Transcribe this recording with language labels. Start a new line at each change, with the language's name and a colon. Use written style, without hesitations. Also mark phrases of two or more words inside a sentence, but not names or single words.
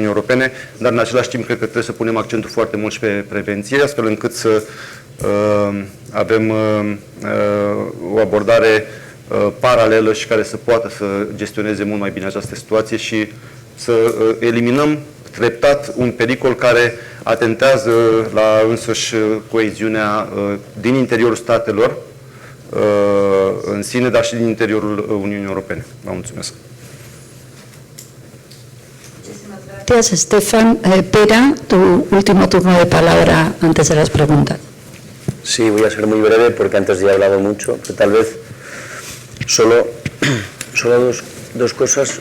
Romanian: Europene, dar în același timp cred că trebuie să punem accentul foarte mult și pe prevenție, astfel încât să avem o abordare paralelă și care să poată să gestioneze mult mai bine această situație și să eliminăm treptat un pericol care atentează la însăși coeziunea din interiorul statelor în sine, dar și din interiorul Uniunii Europene. Vă mulțumesc.
Spanish: Gracias, Estefan. Pera, tu último turno de palabra antes de las preguntas. Sí, voy a ser muy breve porque antes ya he hablado mucho, pero tal vez solo dos cosas.